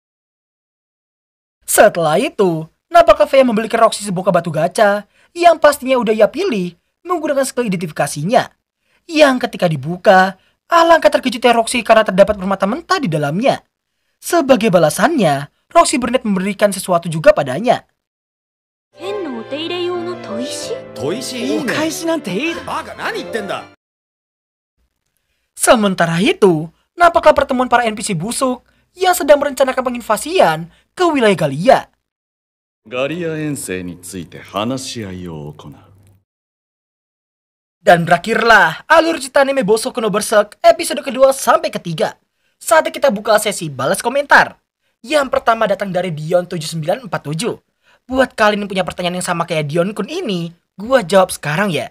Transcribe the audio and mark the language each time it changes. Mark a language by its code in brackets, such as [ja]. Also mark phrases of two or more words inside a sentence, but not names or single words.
[id] Setelah itu, nampaknya Fei membelikan Roxy sebuah batu gacha yang pastinya udah ia pilih menggunakan skill identifikasinya. Yang ketika dibuka, alangkah terkejutnya Roxy karena terdapat permata mentah di dalamnya. Sebagai balasannya, Roxy berniat memberikan sesuatu juga padanya. [ja] 剣のお手入れ用の砥石？砥石いいね。お返しなんていい。バカ何言ってんだ。 [id] Sementara itu, nampaklah pertemuan para NPC busuk yang sedang merencanakan penginvasian ke wilayah Galia. [ja] ガリア遠征について話し合いを行う。 [id] Dan berakhirlah alur cerita anime Bosoku no Berserk episode kedua sampai ketiga. Saatnya kita buka sesi balas komentar. Yang pertama datang dari Dion7947. Buat kalian yang punya pertanyaan yang sama kayak Dion Kun ini, gua jawab sekarang ya.